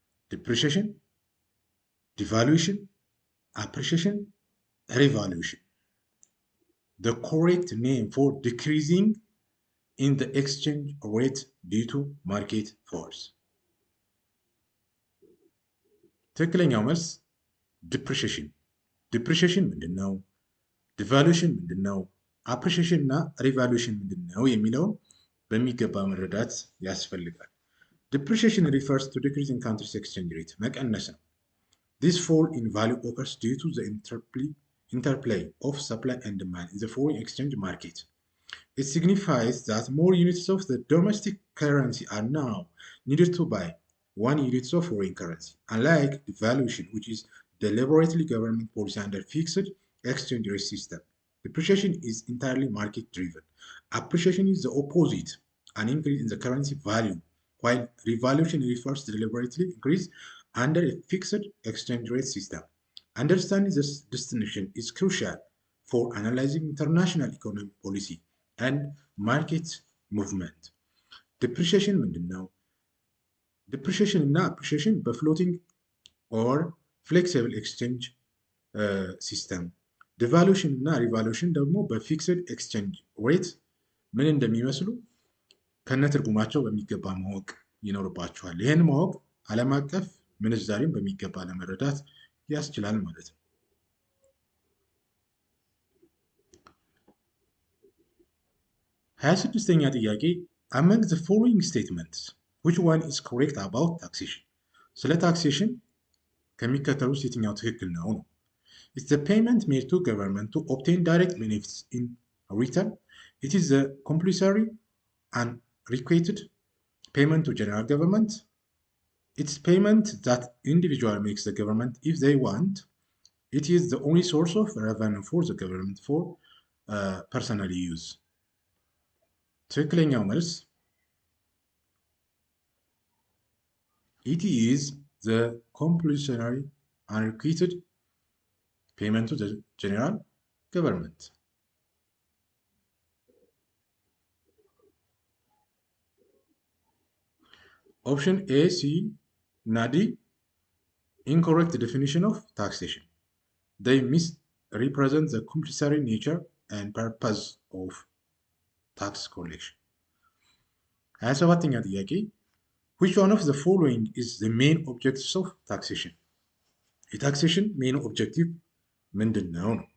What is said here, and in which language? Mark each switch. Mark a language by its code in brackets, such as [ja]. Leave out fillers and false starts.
[en] Depreciation, devaluation, appreciation, revaluation. The correct name for decreasing in the exchange rate due to market force. [am] ትክክለኛው መልስ ዲፕሪሺዬሽን። ዲፕሪሺዬሽን ምንድን ነው? ዲቫሉዌሽን ምንድን ነው? አፕሪሺዬሽን እና ሪቫሉዌሽን ምንድን ነው የሚለውን በሚገባ መረዳት ያስፈልጋል። [en] ዲፕሪሺዬሽን ሪፈርስ ቱ ዲክሪዝ ኢን ካንትሪስ ኤክስቼንጅ ሬት [am] መቀነስ ነው። [en] This fall in value occurs due to the interplay of supply and demand in the foreign exchange market. It signifies that more units of the domestic currency are now needed to buy 1 unit of foreign currency, unlike devaluation, which is deliberately government policy under fixed exchange rate system. Depreciation is entirely market driven. Appreciation is the opposite, an increase in the currency value, while revaluation refers to deliberately increase under a fixed exchange rate system. Understanding this distinction is crucial for analyzing international economic policy and market movement. [am] Depreciation ምንድን ነው? ዲፕሪሺዬሽን እና አፕሪሺዬሽን በፍሎቲንግ ኦር ፍሌክሲብል ኤክስቼንጅ ሲስተም፣ ዲቫሉዌሽን እና ሪቫሉዌሽን ደግሞ በፊክስድ ኤክስቼንጅ ሬት ምን እንደሚመስሉ ከነትርጉማቸው በሚገባ ማወቅ ይኖርባቸዋል። ይህን ማወቅ ዓለም አቀፍ ምንዛሬን በሚገባ ለመረዳት ያስችላል ማለት ነው። 26ኛ ጥያቄ [en] among the following statements which one is correct about taxation? [am] ስለ ታክሴሽን ከሚከተሉት የትኛው ትክክል ነው? [en] It's the payment made to government to obtain direct benefits in return. It is the compulsory and requited payment to general government. It's payment that individual makes the government if they want. It is the only source of revenue for the government for personal use. [am] ትክክለኛው መልስ [en] it is the compulsory and requited payment to the general government. Option A, C, እና D incorrect definition of taxation. They misrepresent the compulsory nature and purpose of tax collection. 27ኛ ጥያቄ which one of the following is the main objectives of taxation? [am] የታክሴሽን ሜን ኦብጀክቲቭ ምንድን ነው?